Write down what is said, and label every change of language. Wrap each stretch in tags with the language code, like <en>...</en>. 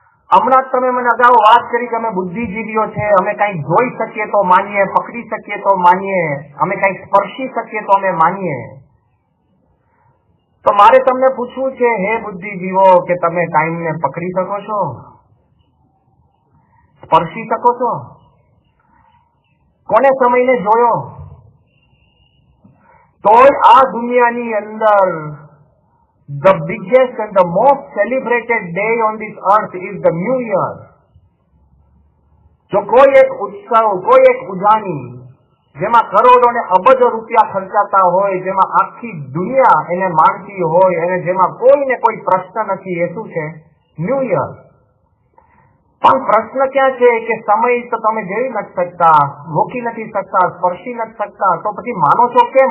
<gu>હમણાં જ તમે મને અગાઉ વાત કરી કે અમે બુદ્ધિજીવીઓ છે, અમે કંઈક જોઈ શકીએ તો માનીએ, પકડી શકીએ તો માનીએ, અમે કંઈક સ્પર્શી શકીએ તો અમે માનીએ. તો મારે તમને પૂછવું છે, હે બુદ્ધિજીવો, કે તમે ટાઈમને પકડી શકો છો, સ્પર્શી શકો છો? કોને સમયને જોયો? તો આ દુનિયાની અંદર</gu> <en>the biggest and the most celebrated day on this earth is the New Year.</en> <gu>જો કોઈ એક ઉત્સવ, કોઈ એક ઉજાણી જેમાં કરોડો ને અબજો રૂપિયા ખર્ચાતા હોય, જેમાં આખી દુનિયા એને માનતી હોય અને જેમાં કોઈને કોઈ પ્રશ્ન નથી, એ શું છે? New year. પણ પ્રશ્ન ક્યાં છે કે સમય તો તમે જોઈ નથી શકતા, રોકી નથી શકતા, સ્પર્શી નથી શકતા, તો પછી માનો છો કેમ?</gu>